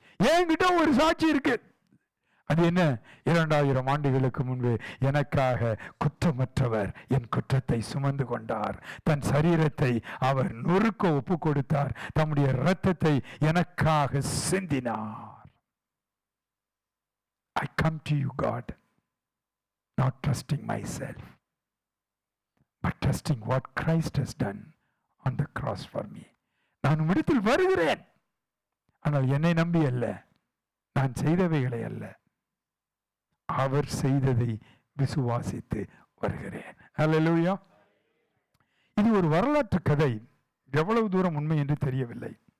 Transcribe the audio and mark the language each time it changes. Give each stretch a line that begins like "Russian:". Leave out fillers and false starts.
Tamil: என்கிட்ட ஒரு சாட்சி இருக்கு. அது என்ன, 2000 ஆண்டுகளுக்கு முன்பு எனக்காக குற்றமற்றவர் என் குற்றத்தை சுமந்து கொண்டார். தன் சரீரத்தை அவர் நொறுக்க ஒப்பு கொடுத்தார். தம்முடைய இரத்தத்தை எனக்காக சிந்தினார்.
English: I come to you, God, not trusting myself, but trusting what Christ has done on the cross for me.
Tamil: நான் உம்மிடத்தில் வருகிறேன், ஆனால் என்னை நம்பி அல்ல, நான் செய்தவைகளை அல்ல, அவர் செய்ததை விசுவாசித்து வருகிறேன். அல்லேலூயா. இது ஒரு வரலாற்று கதை, எவ்வளவு தூரம் உண்மை என்று தெரியவில்லை.